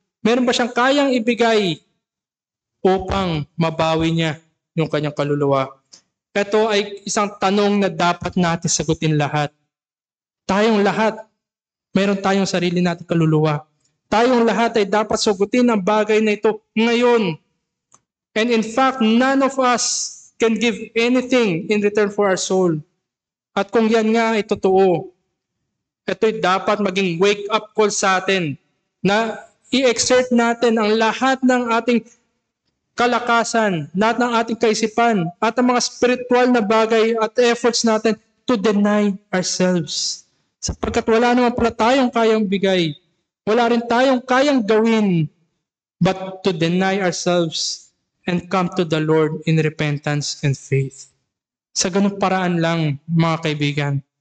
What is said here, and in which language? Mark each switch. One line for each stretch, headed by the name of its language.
Filipino: Meron ba siyang kayang ibigay upang mabawi niya yung kanyang kaluluwa? Ito ay isang tanong na dapat natin sagutin lahat. Tayong lahat, meron tayong sarili nating kaluluwa. Tayong lahat ay dapat sagutin ang bagay na ito ngayon.
English: And in fact, none of us can give anything in return for our soul.
Filipino: At kung yan nga ay totoo, ito'y dapat maging wake-up call sa atin na i-exert natin ang lahat ng ating kalakasan, lahat ng ating kaisipan, at ang mga spiritual na bagay at efforts natin
English: to deny ourselves.
Filipino: Sapagkat wala naman pala tayong kayang bigay. Wala rin tayong kayang gawin
English: but to deny ourselves and come to the Lord in repentance and faith.
Filipino: Sa ganung paraan lang, mga kaibigan.